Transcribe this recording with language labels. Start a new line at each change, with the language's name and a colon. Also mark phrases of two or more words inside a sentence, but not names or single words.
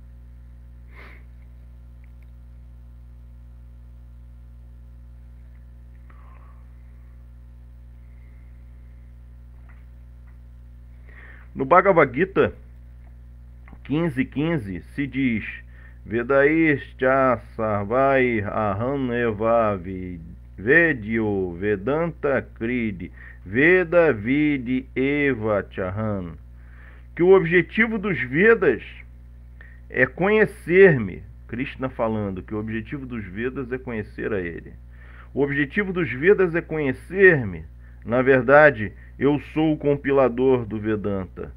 Portuguese: No Bhagavad Gita 15:15 se diz:
Sanskrit: वेदैश्च सर्वै अहम् एव वेद्यो वेदान्त क्रिदि वेद विदि एव चहन्,
Portuguese: que o objetivo dos Vedas é conhecer-me. Krishna falando que o objetivo dos Vedas é conhecer a ele. O objetivo dos Vedas é conhecer-me. Na verdade, eu sou o compilador do Vedanta.